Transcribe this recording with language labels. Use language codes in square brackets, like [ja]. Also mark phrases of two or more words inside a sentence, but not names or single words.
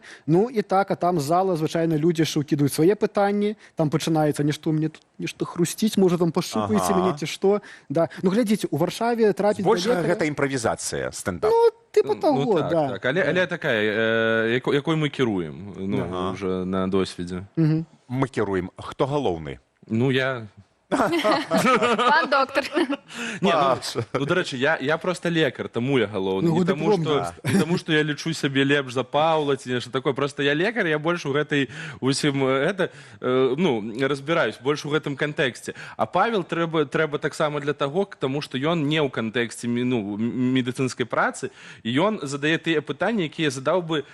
[be] Ну, і так, а там з зала, звычайна, людзі ж укідаюць свае пытанні, там пачынаецца нешта мне тут нешта хрусціць, можа, там пашупаеце мяне ці што. Ну, глядзіце, у Варшаве трапіць да лекара... Больш гэта імправізацыя, стендап. [ru] Ну, типа того, да. [be] Але такая, якой мы кіруем, уже на досведзе. Мы кіруем. Хто галоўны? Ну, я... Пан доктор. Не, ну, [uk] до речі, [be] я просто лекар, тому я галоўны. Не тому, што я лічу сябе лепш за Паўла, ці нешта такое. Просто я лекар, я больш у гэтай усім разбіраюсь, больш у гэтым кантэксце. А Павел трэба таксама для таго, таму што ён не ў кантэксце медыцынскай працы, і ён задае тыя пытанні, якія задаў бы